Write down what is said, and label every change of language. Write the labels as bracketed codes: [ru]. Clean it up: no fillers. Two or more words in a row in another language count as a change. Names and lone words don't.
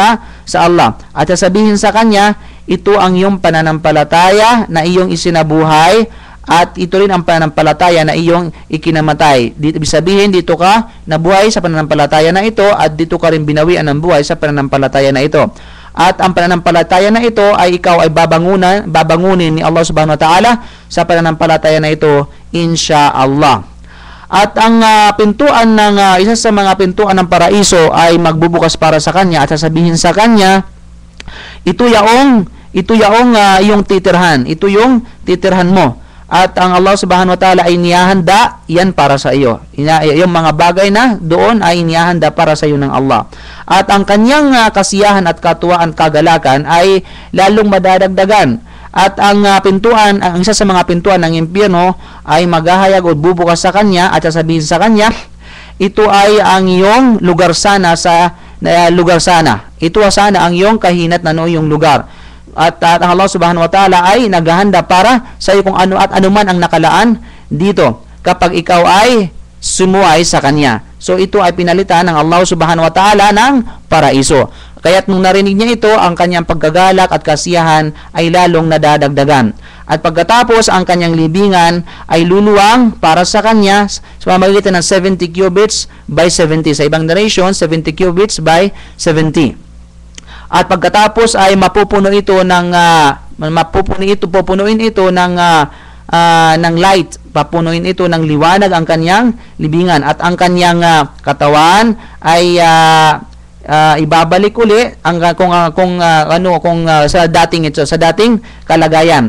[tl] At sasabihin sa kanya, ito ang iyong pananampalataya na iyong isinabuhay, at ito rin ang pananampalataya na iyong ikinamatay. Ibig sabihin, dito ka nabuhay sa pananampalataya na ito, at dito ka rin binawian ng buhay sa pananampalataya na ito. At ang pananampalataya na ito ay ikaw ay babangunin ni Allah [ar] سبحانه وتعالى [tl] sa pananampalataya na ito, insya-Allah. At ang pintuan ng isa sa mga pintuan ng paraiso ay magbubukas para sa kanya, at sasabihin sa kanya, ito yaong iyong titirhan, ito yung titirhan mo. At ang Allah [ar] سبحانه وتعالى [tl] ay niyahanda yan para sa iyo. Yung mga bagay na doon ay niyahanda para sa iyo ng Allah. At ang kanyang kasiyahan at katuwaan, kagalakan ay lalong madadagdagan. At ang isa sa mga pintuan ng impyerno ay maghahayag o bubukas sa kanya, at sasabihin sa kanya, ito ay ang iyong lugar sana. Ito sana ang iyong kahinat na iyong lugar. At ang Allah [ar] سبحانه وتعالى [tl] ay naghahanda para sa iyo kung ano at anuman ang nakalaan dito kapag ikaw ay sumuway sa kanya. So ito ay pinalitan ng Allah [ar] سبحانه وتعالى [tl] ng paraiso. Kaya't nung narinig niya ito, ang kanyang paggagalak at kasiyahan ay lalong nadadagdagan. At pagkatapos, ang kanyang libingan ay luluwang para sa kanya sa pamamagitan ng 70 [en] cubits by 70. [tl] Sa ibang narration, 70 [en] cubits by 70. [tl] At pagkatapos ay mapupunuin ito ng light, papunuin ito ng liwanag ang kanyang libingan, at ang kanyang katawan ay ibabalik uli sa dating kalagayan.